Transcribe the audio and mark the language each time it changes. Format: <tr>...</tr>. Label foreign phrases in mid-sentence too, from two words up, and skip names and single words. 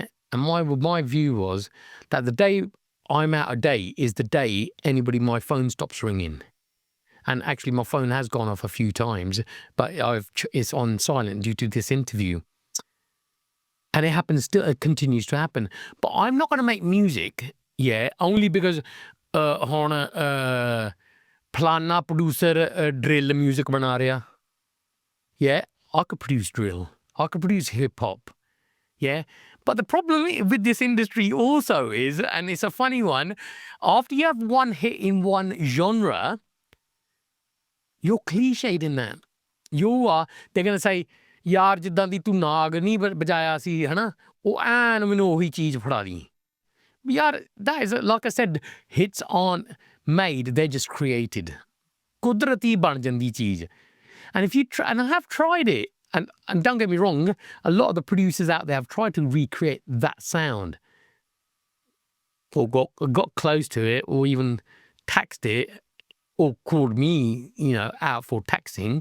<en>And my view was that the day I'm out of date is the day my phone stops ringing. And actually my phone has gone off a few times, but it's on silent due to this interview. And it continues to happen. But I'm not going to make music Yeah, only because</en> <pa>ਹੁਣ ਫਲਾਨਾ</pa> <en>producer drill music</en> <pa>ਬਣਾ ਰਿਹਾ.</pa> <en>Yeah, I could produce drill. I could produce hip hop. Yeah. But the problem with this industry also is, and it's a funny one, after you have one hit in one genre, you're cliched in that. You are, they're going to say,</en> <pa>ਯਾਰ ਜਿੱਦਾਂ ਦੀ ਤੂੰ ਨਾਗ ਨਹੀਂ ਬਜਾਇਆ ਸੀ ਹਨਾ ਉਹ ਐਨ ਮੈਨੂੰ ਉਹੀ ਚੀਜ਼ ਫੜਾ ਦੀ ਯਾਰ</pa> <en>that is like I said hits aren't made, they're just created.</en> <pa>ਕੁਦਰਤੀ ਬਣ ਜਾਂਦੀ ਚੀਜ਼.</pa> <en>And if you try, and I have tried it, and don't get me wrong, a lot of the producers out there have tried to recreate that sound or got close to it or even taxed it or called me, out for taxing.</en>